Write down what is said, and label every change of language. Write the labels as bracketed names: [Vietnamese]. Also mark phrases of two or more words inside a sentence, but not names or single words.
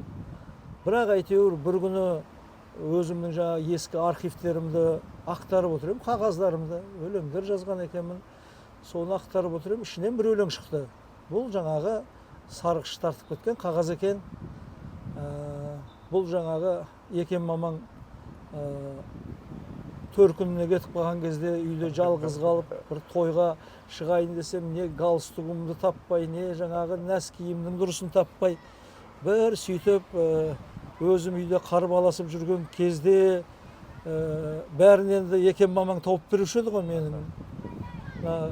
[Kazakh] Бірақ әйтеуір бір күні өзімнің жаңағы ескі архивтерімді ақтарып отырмын, қағаздарымды, өлеңдер жазған екенмін. Соны ақтарып отырмын, ішінен бір өлең шықты. Бұл жаңағы сарғыш тартып кеткен қағаз екен. Бұл жаңағы [Kyrgyz] Екен мамаң төркүнүнө кетип калган кезде үйдө жалгыз калып бір тойга чыгайын десем не галстугумду таппай, не жаңағы нәс кийимдин дурусун таппай, [Kazakh] бір сөйтіп өзім үйде карбаласып жүрген кезде бәрін енді екен мамаң тауып беруші еді ғой менің.